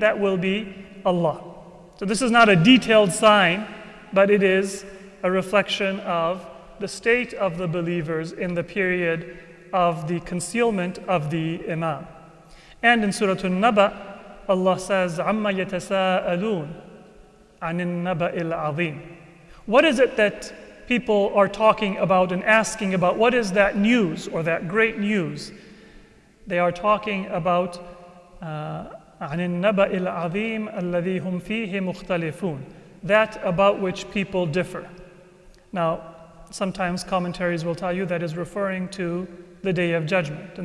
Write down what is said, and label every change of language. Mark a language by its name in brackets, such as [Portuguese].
[English] That will be Allah. So this is not a detailed sign, but it is a reflection of the state of the believers in the period of the concealment of the Imam. And in Surah An-Naba, Allah says, [Arabic] عَمَّ يَتَسَاءَلُونَ عَنِ النَّبَإِ الْعَظِيمِ. [English] What is it that people are talking about and asking about? What is that news or that great news? They are talking about [Arabic] عَنِ النَّبَإِ الْعَظِيمِ الَّذِي هُمْ فِيهِ مُخْتَلِفُونَ. [English] That about which people differ. Now, sometimes commentaries will tell you that is referring to the Day of Judgment.